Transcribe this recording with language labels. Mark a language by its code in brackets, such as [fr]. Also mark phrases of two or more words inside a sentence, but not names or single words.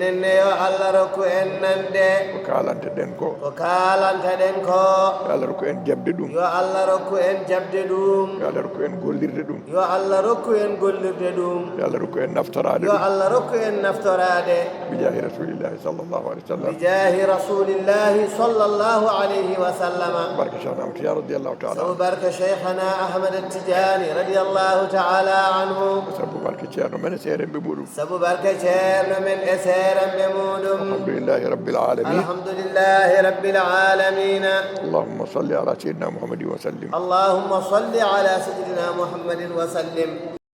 [ff] ko kalanteɗen ko yo Allah rokku en jabde ɗum yo Allah rokku en gollirde ɗum yo Allah rokku en naftorade [ar] بجاه رسول الله صلى الله عليه وسلم [ff] barka cheikhna ahmad tidiane [ar] رضي الله تعالى [ff] sabu barka cheikhna ahmad tijani [ar] رضي الله تعالى عنه [ff] sabu barka ceerno men e seerenɓe muɗum [ar] الحمد لله رب العالمين اللهم صل على سيدنا محمد وسلم